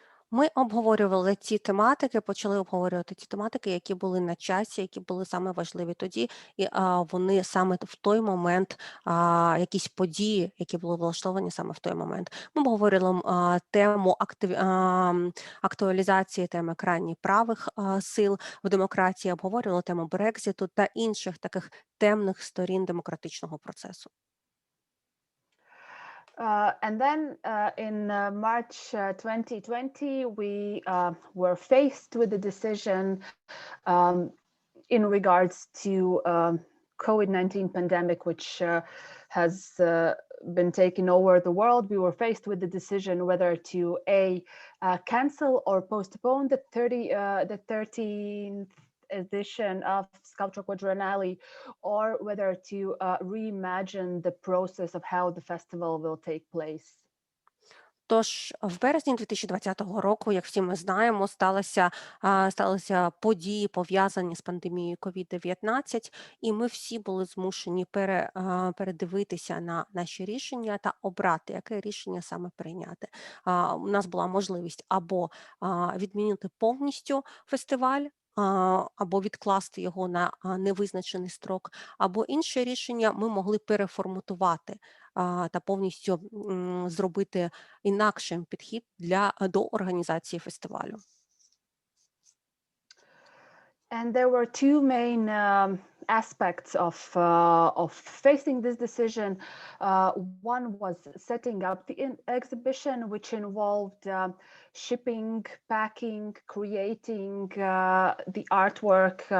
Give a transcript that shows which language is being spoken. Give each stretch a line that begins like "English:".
Ukrainian: Ми обговорювали ці тематики, почали обговорювати ті тематики, які були на часі, які були саме важливі тоді, і вони саме в той момент, якісь події, які були влаштовані саме в той момент. Ми обговорювали тему актуалізації теми крайніх правих сил в демократії, обговорювали тему Брекзиту та інших таких темних сторін демократичного процесу.
English: And then in March 2020, we were faced with a decision in regards to COVID-19 pandemic, which has been taking over the world. We were faced with the decision whether to cancel or postpone the 13th edition of Sculpture Quadrennial, or whether to reimagine the process of how the festival will take place.
Ukrainian: Тож в березні 2020 року, як всі ми знаємо, сталися події, пов'язані з пандемією COVID-19, і ми всі були змушені передивитися на наші рішення та обрати, яке рішення саме прийняти. У нас була можливість або відмінити повністю фестиваль, або відкласти його на невизначений строк, або інше рішення ми могли переформатувати та повністю зробити інакшим підхід до організації фестивалю.
English: And there were two main aspects of facing this decision. One was setting up the exhibition, which involved shipping, packing, creating the artwork,